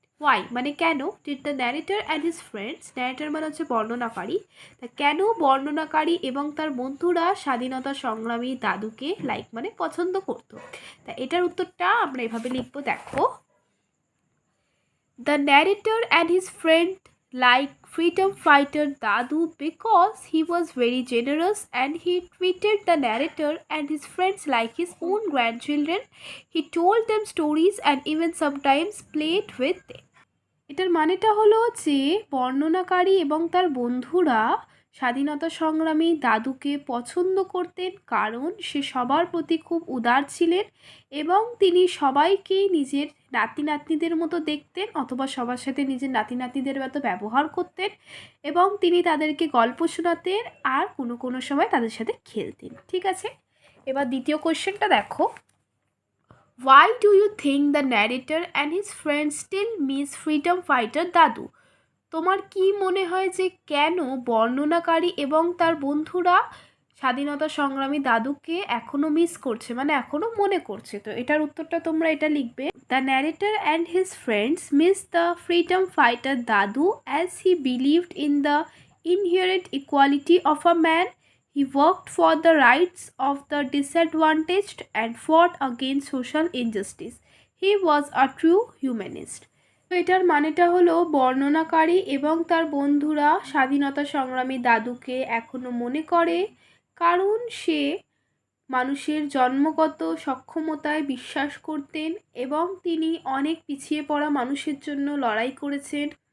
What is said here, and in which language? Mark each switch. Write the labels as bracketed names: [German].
[Bangla] Y মানে কেন, [English] did the narrator and his friends, [Bangla] narrator মানে হচ্ছে বর্ণনাকারী, তা কেন বর্ণনাকারী এবং তার বন্ধুরা স্বাধীনতা সংগ্রামী দাদুকে লাইক মানে পছন্দ করতো? তা এটার উত্তরটা আমরা এভাবে লিখবো, দেখো, [English] The narrator and his friend like freedom fighter Dadu because he was very generous and he treated the narrator and his friends like his own grandchildren. He told them stories and even sometimes played with them. [Bangla] এটার মানেটা হলো যে বর্ণনাকারী এবং তার বন্ধুরা স্বাধীনতা সংগ্রামী দাদুকে পছন্দ করতেন কারণ সে সবার প্রতি খুব উদার ছিলেন এবং তিনি সবাইকেই নিজের নাতি নাতনিদের মতো দেখতেন অথবা সবার সাথে নিজের নাতি নাতনিদের মতো ব্যবহার করতেন এবং তিনি তাদেরকে গল্প শোনাতেন আর কোনো কোনো সময় তাদের সাথে খেলতেন। ঠিক আছে, এবার দ্বিতীয় কোয়েশ্চেনটা দেখো। [English] Why do you think the narrator and his friends still miss freedom fighter Dadu? [Bangla] তোমার কি মনে হয় যে কেন বর্ণনাকারী এবং তার বন্ধুরা স্বাধীনতা সংগ্রামী দাদুকে এখনো মিস করছে, মানে এখনো মনে করছে? তো এটার উত্তরটা তোমরা এটা লিখবে। [English] The narrator and his friends miss the freedom fighter Dadu as he believed in the inherent equality of a man. He worked for the rights of the disadvantaged and fought against social injustice. He was a true humanist. [Bangla] তো এটার মানেটা হলো বর্ণনাকারী এবং তার বন্ধুরা স্বাধীনতা সংগ্রামী দাদুকে এখনো মনে করে কারণ সে মানুষের জন্মগত সক্ষমতায় বিশ্বাস করতেন এবং তিনি অনেক পিছিয়ে পড়া মানুষের জন্য লড়াই করেছেন।